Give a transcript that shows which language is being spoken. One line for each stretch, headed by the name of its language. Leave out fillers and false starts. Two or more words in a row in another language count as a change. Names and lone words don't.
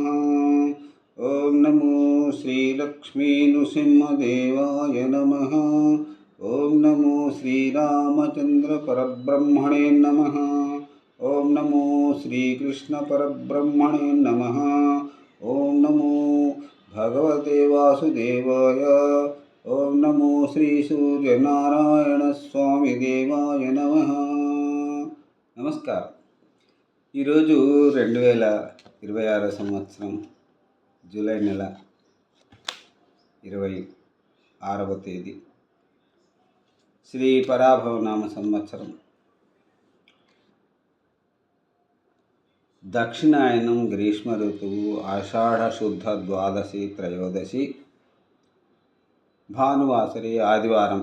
Sanskrit: ॐ नमो श्रीलक्ष्मीनृसिंहदेवाय नमः। ॐ नमो श्रीरामचन्द्रपरब्रह्मणे नमः। ॐ नमो श्रीकृष्णपरब्रह्मणे नमः। ॐ नमो भगवते वासुदेवाय। ఓం నమో శ్రీ సూర్యనారాయణ స్వామి దేవాయ నమః.
Telugu: నమస్కారం. ఈరోజు 2026 సంవత్సరం జూలై నెల 26వ తేదీ, శ్రీ పరాభవనామ సంవత్సరం, దక్షిణాయనం, గ్రీష్మ ఋతువు, ఆషాఢ శుద్ధ ద్వాదశి త్రయోదశి, భానువాసరి, ఆదివారం.